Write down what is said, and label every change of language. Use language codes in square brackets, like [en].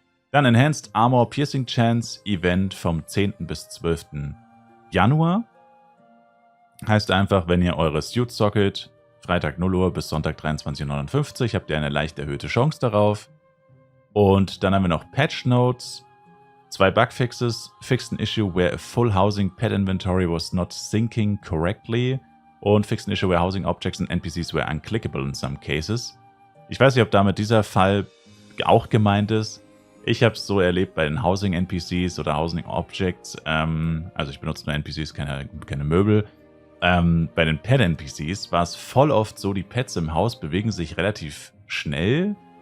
[de] Dann Enhanced Armor Piercing Chance Event vom 10. bis 12. Januar. Heißt einfach, wenn ihr eure Suits socket, Freitag 0 Uhr bis Sonntag 23:59 Uhr, habt ihr eine leicht erhöhte Chance darauf. Und dann haben wir noch Patch Notes. 2 Bugfixes. [en] Fixed an issue where a full housing pet inventory was not syncing correctly. Und fixed an issue where housing objects and NPCs were unclickable in some cases. [de] Ich weiß nicht, ob damit dieser Fall auch gemeint ist. Ich habe es so erlebt bei den Housing-NPCs oder Housing-Objects. Also ich benutze nur NPCs, keine Möbel. Bei den Pet-NPCs war es voll oft so, die Pets im Haus bewegen sich relativ schnell.